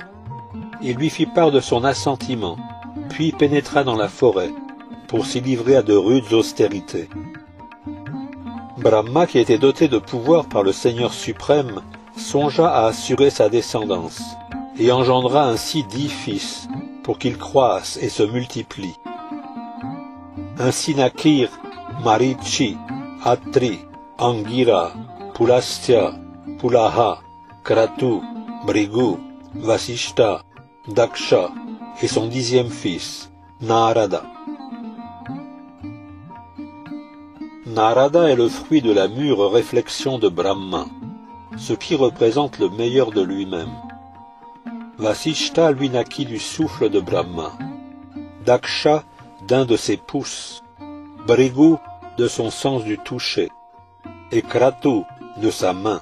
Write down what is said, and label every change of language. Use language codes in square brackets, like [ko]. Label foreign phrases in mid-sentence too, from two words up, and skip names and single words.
[fr] Il lui fit part de son assentiment, puis pénétra dans la forêt, pour s'y livrer à de rudes austérités. Brahma, qui était doté de pouvoir par le Seigneur suprême, songea à assurer sa descendance, et engendra ainsi 10 fils, pour qu'ils croissent et se multiplient. Ainsi naquirent Marichi, Atri, Angira, Pulastya, Pulaha, Kratu, Bhrigu, Vasishta, Daksha et son 10e fils, Narada. Narada est le fruit de la mûre réflexion de Brahma, ce qui représente le meilleur de lui-même. Vasishta lui naquit du souffle de Brahma, Daksha d'un de ses pouces, Bhrigu de son sens du toucher, et Kratu de sa main.